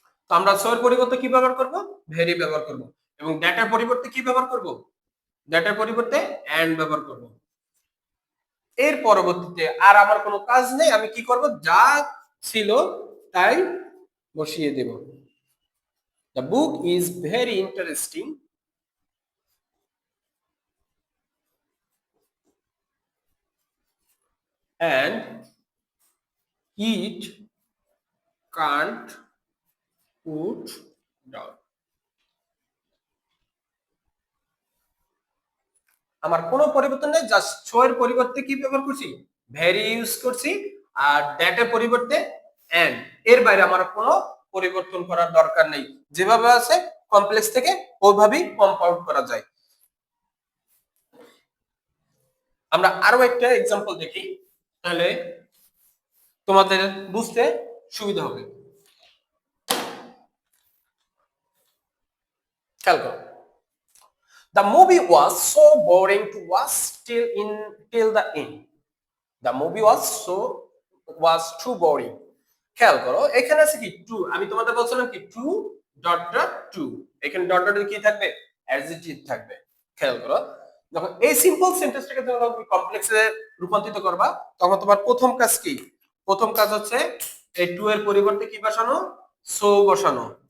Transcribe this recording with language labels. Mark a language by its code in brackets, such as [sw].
[bn] তো আমরা সো এর পরিবর্তে কি ব্যবহার করব? ভেরি ব্যবহার করব, এবং দ্যাটের পরিবর্তে কি ব্যবহার করব? দ্যাটের পরিবর্তে এন্ড ব্যবহার করব। এর পরবর্তীতে আর আমার কোনো কাজ নেই, আমি কি করব? যা ছিল তাই বসিয়ে দেব। [en] The book is very interesting and it can't put down. [bn] আমার কোনো পরিবর্তন নেই, জাস্ট সো এর পরিবর্তে কি ব্যবহার করছি? ভেরি ইউজ করছি, আর দ্যাট এর পরিবর্তে এন্ড। এর বাইরে আমার কোনো পরিবর্তন করার দরকার নেই। যেভাবে আছে কমপ্লেক্স থেকে ওইভাবেই কম্পাউন্ড করা যায়। আমরা আরো একটা এক্সাম্পল দেখি, তাহলে তোমাদের বুঝতে সুবিধা হবে। খেয়াল করো, [en] the movie was so boring to watch till the end. The movie was too boring. [bn] খেয়াল করো, এখানে আছে কি টু, আমি তোমাদের বলছিলাম কি টু ডট ডট টু, এখানে ডট ডট কি থাকবে, অ্যাডজেক্টিভ থাকবে। খেয়াল করো, যখন এই সিম্পল সেন্টেন্সটাকে যখন তুমি কমপ্লেক্সে রূপান্তরিত করবা, তখন তোমার প্রথম কাজ কি, প্রথম কাজ হচ্ছে এই টু এর পরিবর্তে কি বসানো, সো বসানো।